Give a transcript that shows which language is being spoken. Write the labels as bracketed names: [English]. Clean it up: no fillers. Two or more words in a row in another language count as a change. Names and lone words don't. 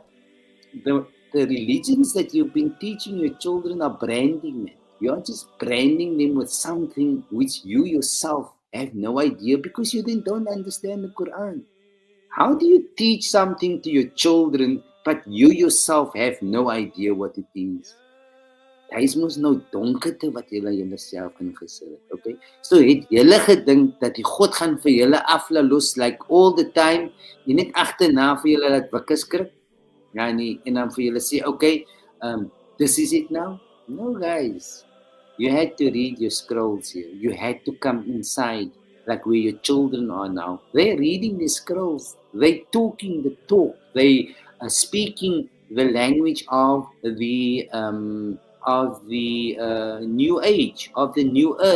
[English] The religions that you've been teaching your children are branding, man. You're just branding them with something which you yourself have no idea because you don't understand the Quran. How do you teach something to your children but you yourself have no idea what it is? [Afrikaans] Daar is mos nou donkerte wat julle self ingesit het, okay? So het julle gedink dat die God gaan vir julle aflos [English] like all the time, [Afrikaans] jy net agterna vir julle laat wakker skrik? Ja nee, en dan vir julle sê, [English] okay, this is it now? No guys, you had to read your scrolls here. You had to come inside like where your children are now. They're reading the scrolls. They're talking the talk. They are speaking the language of the new age, of the new earth.